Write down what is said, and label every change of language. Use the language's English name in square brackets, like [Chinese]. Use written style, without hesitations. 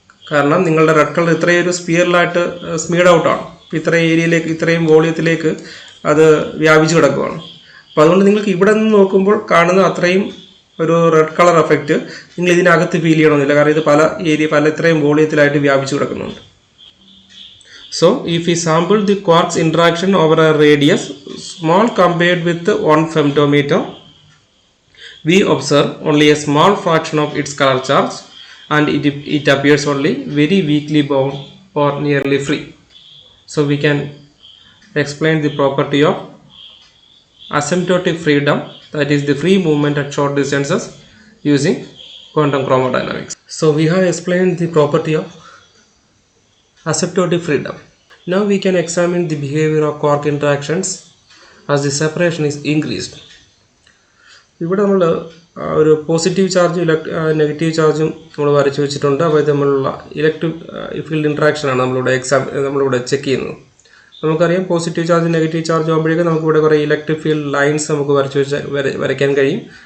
[Malayalam] കാരണം നിങ്ങളുടെ red colour ഇത്രയും ഒരു സ്പിയറിലായിട്ട് സ്മീഡ് ഔട്ടാണ്. ഇപ്പോൾ ഇത്രയും ഏരിയയിലേക്ക് ഇത്രയും വോളിയത്തിലേക്ക് അത് വ്യാപിച്ചു കിടക്കുകയാണ്. അപ്പോൾ അതുകൊണ്ട് നിങ്ങൾക്ക് ഇവിടെ നിന്ന് നോക്കുമ്പോൾ കാണുന്ന അത്രയും ഒരു റെഡ് കളർ എഫക്റ്റ് നിങ്ങൾ ഇതിനകത്ത് ഫീൽ ചെയ്യണമെന്നില്ല. കാരണം ഇത് പല ഇത്രയും വോളിയത്തിലായിട്ട് വ്യാപിച്ചു കിടക്കുന്നുണ്ട്. [English] So, if we sample the quarks interaction over a radius small compared with 1 femtometer, we observe only a small fraction of its color charge and it appears only very weakly bound or nearly free. So, we can explain the property of asymptotic freedom, that is the free movement at short distances using quantum chromodynamics. So, we have explained the property of asymptotic freedom. Now we can examine the behavior of quark interactions as the separation is increased. [Malayalam] ഇവിടെ നമ്മൾ ഒരു positive ചാർജും negative ചാർജും നമ്മൾ വരച്ചു വെച്ചിട്ടുണ്ട്. അപ്പോൾ ഇത് തമ്മിലുള്ള ഇലക്ട്രിക് ഫീൽഡ് ഇൻട്രാക്ഷനാണ് നമ്മളിവിടെ ചെക്ക് ചെയ്യുന്നത്. നമുക്കറിയാം പോസിറ്റീവ് ചാർജ് നെഗറ്റീവ് ചാർജ് ആകുമ്പോഴേക്കും നമുക്കിവിടെ കുറേ ഇലക്ട്രിക് ഫീൽഡ് ലൈൻസ് നമുക്ക് വരയ്ക്കാൻ കഴിയും.